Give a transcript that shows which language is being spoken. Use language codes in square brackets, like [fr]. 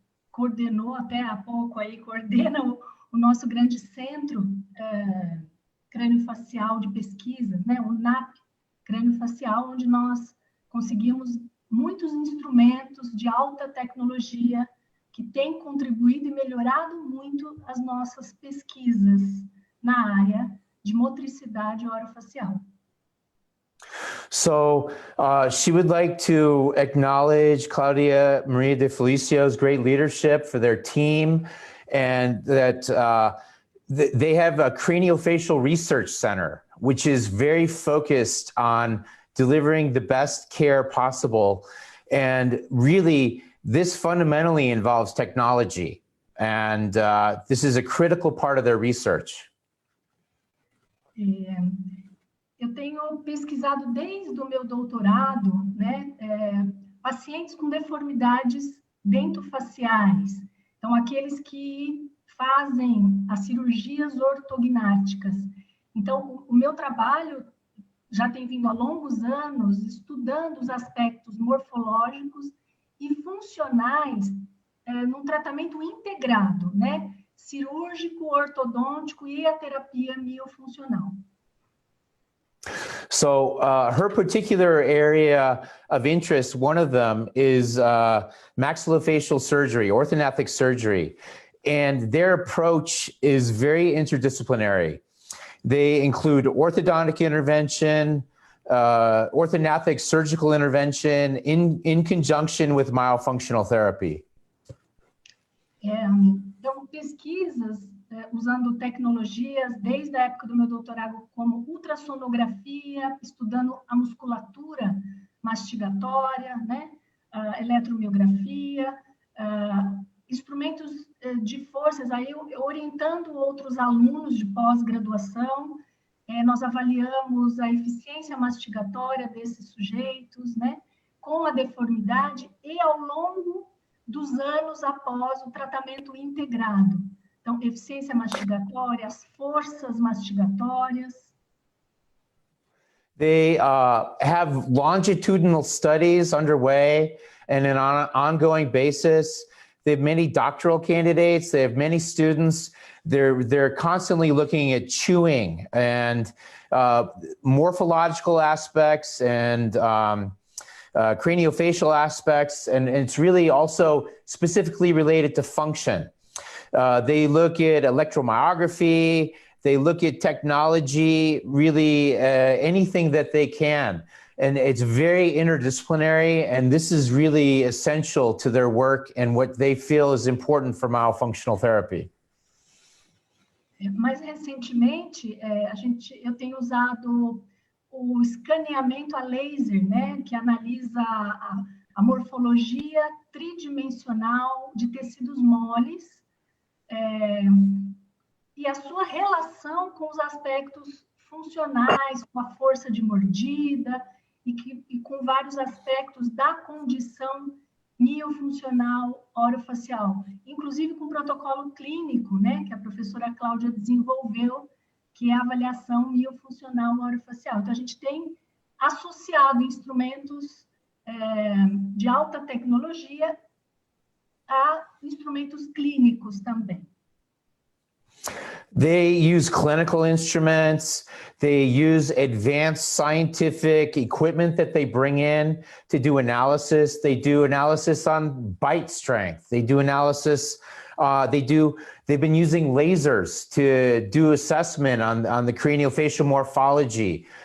[pt] coordenou até há pouco aí, coordena o nosso grande centro crânio-facial de pesquisas, né, o NAP crânio-facial, onde nós conseguimos muitos instrumentos de alta tecnologia que têm contribuído e melhorado muito as nossas pesquisas na área de motricidade orofacial. [en] So she would like to acknowledge Claudia Maria de Felicio's great leadership for their team, and that they have a craniofacial research center, which is very focused on delivering the best care possible. And really, this fundamentally involves technology. And this is a critical part of their research. [pt] Eu tenho pesquisado desde o meu doutorado, né, pacientes com deformidades dentofaciais. Então, aqueles que fazem as cirurgias ortognáticas. Então, o meu trabalho já tem vindo há longos anos estudando os aspectos morfológicos e funcionais num tratamento integrado, né? Cirúrgico, ortodôntico e a terapia miofuncional. [en] So her particular area of interest, one of them is maxillofacial surgery, orthognathic surgery. And their approach is very interdisciplinary. They include orthodontic intervention, orthognathic surgical intervention in conjunction with myofunctional therapy. [pt] Então, pesquisas usando tecnologias desde a época do meu doutorado, como ultrassonografia, estudando a musculatura mastigatória, né? Eletromiografia, instrumentos de forças, aí orientando outros alunos de pós-graduação, nós avaliamos a eficiência mastigatória desses sujeitos, né? Com a deformidade e ao longo dos anos após o tratamento integrado. Então, eficiência mastigatória, as forças mastigatórias. [en] They have longitudinal studies underway and on an ongoing basis. They have many doctoral candidates. They have many students. They're constantly looking at chewing and morphological aspects and craniofacial aspects, and it's really also specifically related to function. They look at electromyography, they look at technology, really anything that they can. And it's very interdisciplinary, and this is really essential to their work and what they feel is important for myofunctional therapy. [pt] Mais recentemente, eu tenho usado o escaneamento a laser, né, que analisa a morfologia tridimensional de tecidos moles e a sua relação com os aspectos funcionais, com a força de mordida e com vários aspectos da condição miofuncional orofacial, inclusive com o protocolo clínico, né, que a professora Cláudia desenvolveu, que é a avaliação miofuncional orofacial. Então, a gente tem associado instrumentos de alta tecnologia a instrumentos clínicos também. [en] They use clinical instruments. They use advanced scientific equipment that they bring in to do analysis. They do analysis on bite strength. They do analysis. They've been using lasers to do assessment on the craniofacial morphology.